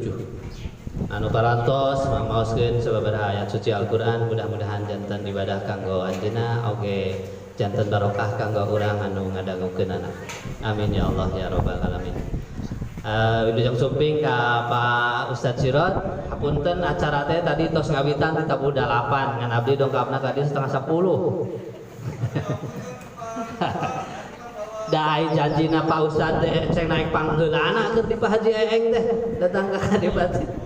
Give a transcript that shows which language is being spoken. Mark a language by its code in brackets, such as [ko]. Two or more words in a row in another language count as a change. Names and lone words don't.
[su] 7 anu parantos mamaoskeun sababaraha ayat suci Al-Qur'an, mudah-mudahan janten ibadah kanggo anjeunna oge janten barokah kanggo urang anu ngadangukeunana. [ar] آمين يا الله يا رب العالمين. [su] Wilujeng sumping ka Pak Ustadz Sirot, hapunten acara teh tadi tos ngawitan di tabu 8 ngan abdi dongkapna tadi 9:30. Dai janjina Pak Ustadz teh ceng naik panggeulana keur di Pak Haji Eeng teh datang ka Kadipati.